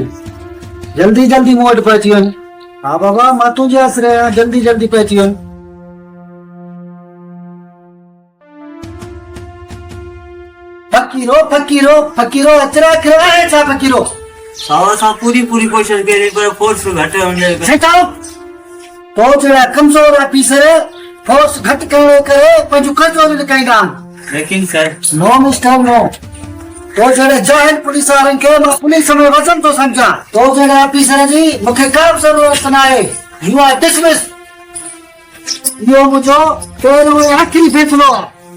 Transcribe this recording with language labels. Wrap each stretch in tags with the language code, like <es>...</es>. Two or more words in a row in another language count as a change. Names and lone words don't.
<sd>जल्दी जल्दी मूं वटि पहुची वञ। हा बाबा, मां तुंहिंजे आसरे आहियां, जल्दी जल्दी पहुची वञ। फकीरो फकीरो फकीरो अचरा कयो आहे छा? फकीरो असां पूरी कोशिशि कई पर फोर्स घटि वञे। सेठाओ तो जड़ा कमजोर ऑफिसर फोर्स घट करण करे पंहिंजो कंट्रोल लिकाईंदा आहिनि। लेकिन सर</sd> <en>No Mister no,</en> <sd>तो जड़े जॉइंट पुलिस वारनि खे मां पुलिस में वज़न थो सम्झां। तो जड़े ऑफिसर जी मूंखे का बि ज़रूरत न आहे।</sd> <en>You are dismissed.</en> <sd>इहो मुंहिंजो पहिरियों ऐं आख़िरी फ़ैसिलो आहे।</sd>